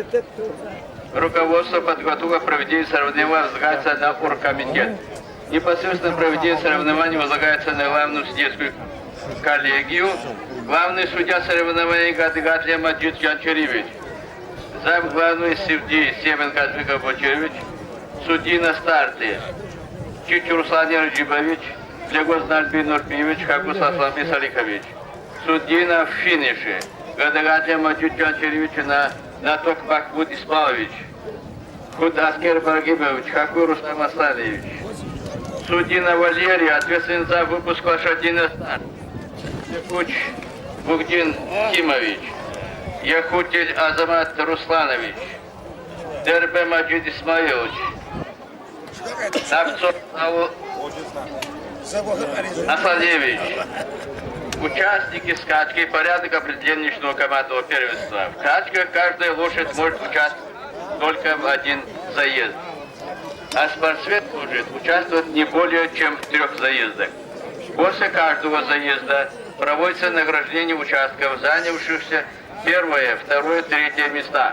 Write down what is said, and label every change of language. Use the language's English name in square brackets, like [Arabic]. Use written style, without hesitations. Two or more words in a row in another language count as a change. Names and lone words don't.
[Russian] Руководство подготовки проведения соревнований возлагается на оргкомитет. Непосредственно проведение соревнований возлагается на главную судейскую коллегию. Главный судья соревнований Гадыгатлия Маджид Янчаревич. Зам главный судьи Семен Казбеков Бочаревич. Судьи на старте Чичи Руслан Раджибович, Легоз Нальбин Нурпиевич, Хакус Аслами Салихович. Судьи на финише Гадыгатлия Маджид Янчаревич на Токбак Буд Исмалович. Худ Аскер Баргибович, Хаку Рустам Асланович. Судья Валерий, ответственный за выпуск лошадиных старт. Якуч Бугдин Кимович. Якутель Азамат Русланович. Дербе Маджид Исмаилович. Навцов Асланевич. Участники скачки, порядок определения личного командного первенства. В скачках каждая лошадь может участвовать только в один заезд. А спортсмен может участвовать не более чем в 3 заездах. После каждого заезда проводится награждение участков, занявшихся первое, второе, третье места.